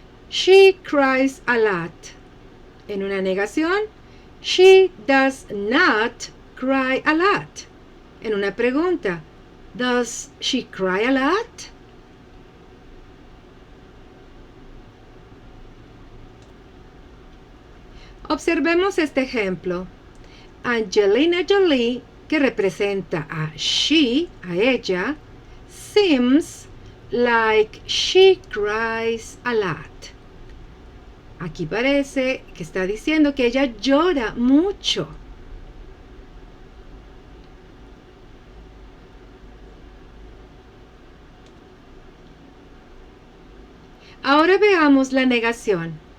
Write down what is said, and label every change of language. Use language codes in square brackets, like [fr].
[en] She cries a lot. [es] En una negación, [en] she does not cry a lot. [es] En una pregunta, [en] does she cry a lot? [es] Observemos este ejemplo. Angelina Jolie, que representa a she, a ella, [en] seems like she cries a lot. [es] Aquí parece que está diciendo que ella llora mucho. Ahora veamos la negación.